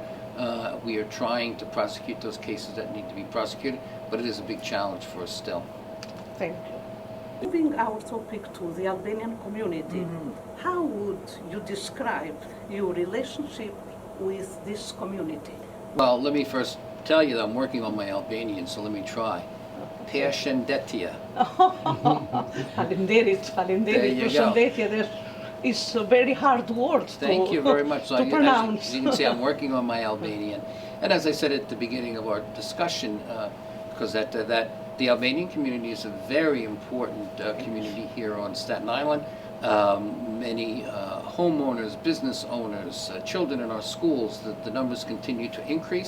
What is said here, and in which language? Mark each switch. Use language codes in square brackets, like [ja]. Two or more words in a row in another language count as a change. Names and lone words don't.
[en] We are trying to prosecute those cases that need to be prosecuted, but it is a big challenge for us still. Thank you. Moving our topic to the Albanian community, how would you describe your relationship with this community? Well, let me first tell you that I'm working on my Albanian, so let me try. [sq] Përshëndetje. Faleminderit, faleminderit. [en] Përshëndetje is a very hard word Thank you very much. to pronounce. As you can see, I'm working on my Albanian. And as I said at the beginning of our discussion, because the Albanian community is a very important community here on Staten Island. Many homeowners, business owners, children in our schools, the numbers continue to increase.